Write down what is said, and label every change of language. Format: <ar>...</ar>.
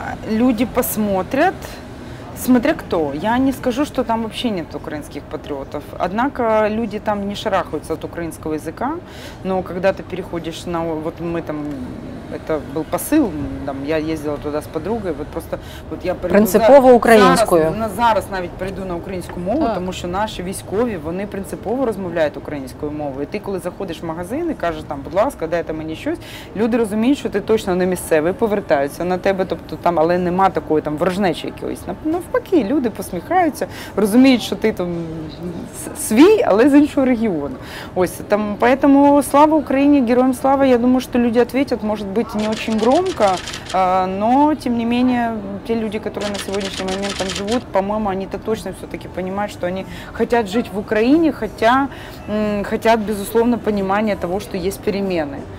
<ru>Люди посмотрят, смотря кто. Я не скажу, что там вообще нет украинских патриотов. Однако люди там не шарахаются от украинского языка, но когда ты переходишь на… Вот мы там это был посыл. Там, я ездила туда с подругою, от просто от я</ru> <uk>принципово українською. Зараз навіть перейду на українську мову, тому що наші військові, вони принципово розмовляють українською мовою. І ти, коли заходиш в магазин і кажеш, там, будь ласка, дайте мені щось, люди розуміють, що ти точно не місцевий, повертаються на тебе, тобто там, але нема такої там ворожнечі якоїсь. Навпаки, люди посміхаються, розуміють, що ти там свій, але з іншого регіону.</uk> <ru>Ось, там, поэтому</ru> <uk>слава Україні, героям слава,</uk> <ru>я думаю, что люди ответят, может быть, не очень громко, но, тем не менее, те люди, которые на сегодняшний момент там живут, по-моему, они-то точно все-таки понимают, что они хотят жить в Украине, хотят, безусловно, понимания того, что есть перемены.</ru>